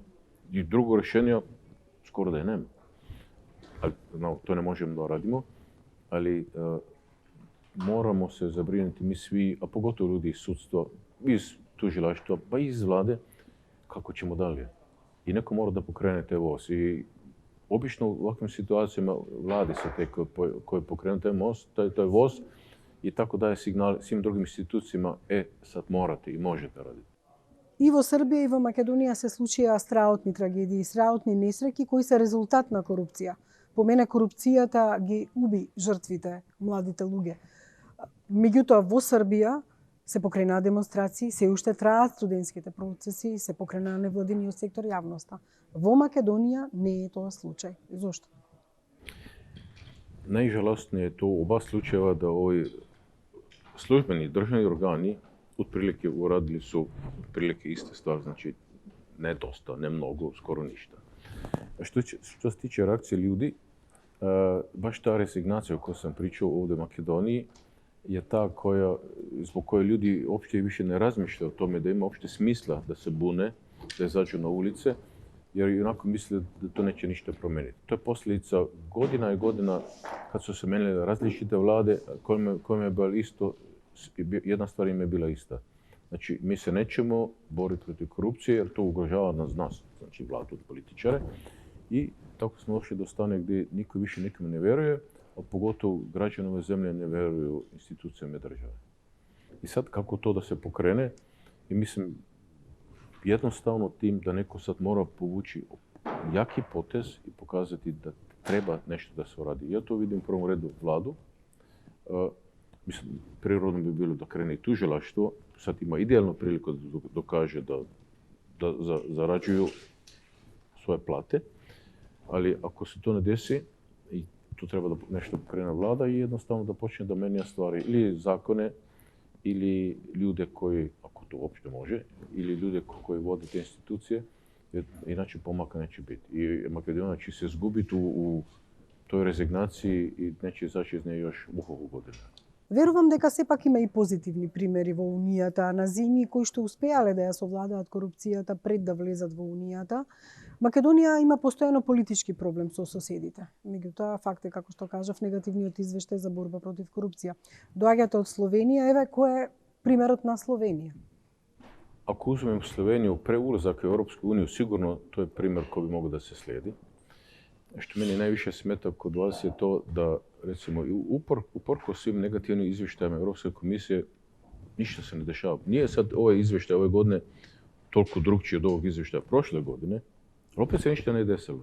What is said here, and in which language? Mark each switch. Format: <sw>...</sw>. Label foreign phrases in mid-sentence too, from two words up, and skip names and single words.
<sr>I drugo rješenje skoro da je nema. Ali, to ne možemo da radimo, ali moramo se zabrinuti mi svi, a pogotovo ljudi iz sudstva, iz tužilaštva, pa i iz vlade, kako ćemo dalje. I neko mora da pokrene te voz. I obično u ovakvim situacijama vlade su te koje pokrenu taj voz i tako daje signal svim drugim institucijama, sad morate i možete raditi.</sr> <mk>И во Србија и во Македонија се случија страотни трагедии, страотни несреќи кои се резултат на корупција. По мене корупцијата ги уби жртвите, младите луѓе. Меѓутоа во Србија се покренаа демонстрации, се уште траат студентските процеси, се покренаа невладиниот сектор, јавноста. Во Македонија не е тоа случај. Зошто? Најжалостно е тоа оба случаева да овој службени државни органи</mk> <sr>otprilike uradili su otprilike iste stvari, znači ne dosta, ne mnogo, skoro ništa. Što se tiče reakcije ljudi,</sr> <mk>баш таа резигнација која сам причал овде во Македонија е таа због која луѓе опште више не размишлуваат о томе да има опште смисла да се буне, да изаѓу на улице, jer инако мислят да тоа неќе ништо промени. Тоа е последица година и година кад се менили различните влади, кој ме бил исто, една ствар им е била иста. Значи, ми се нечемо бори против корупција, jer тоа угрожава нас, значи владата од политичари, и така сме дошли до стане где никој више никому не верuje, а поготово граѓани ове земје не веруju институцијаме држави. И сад како тоа да се покрене, и мислим,</mk> <sr>jednostavno tim da neko sad mora povući jaki potez i pokazati da treba nešto da se uradi. Ja to vidim u prvom redu vladu. Mislim, prirodno bi bilo da krene i tužilaštvo. Sad ima idealnu priliku da dokaže da zarađuju svoje plate. Ali ako se to ne desi, i tu treba da nešto pokrene vlada i jednostavno da počne da menja stvari ili zakone ili ljude koji, ako to uopšte može, ili ljude koji vode te institucije, jer inače pomaka neće biti. I Makedonija će se izgubiti u toj rezignaciji i neće izaći iz nje još mnogo godina.</sr> <mk>Верувам дека сепак има и позитивни примери во Унијата на земји кои што успеале да ја совладаат корупцијата пред да влезат во Унијата. Македонија има постојано политички проблем со соседите. Меѓутоа, факт е, како што кажав, негативниот извештај за борба против корупција. Доаѓате од Словенија, еве, кој е примерот на Словенија?</mk> <sr>Ако uzmem Sloveniju pre ulazaka u Europsku uniju, sigurno to je primjer koji bi mogao da se slijedi. Što meni najviše smeta kod vas je to da, recimo, uporko svim negativnim izvještajima Europske komisije, ništa se ne dešava. Nije sad ovaj izvještaj ove godine toliko drugčiji od ovog izvještaja prošle godine, ali opet se ništa ne desilo.</sr>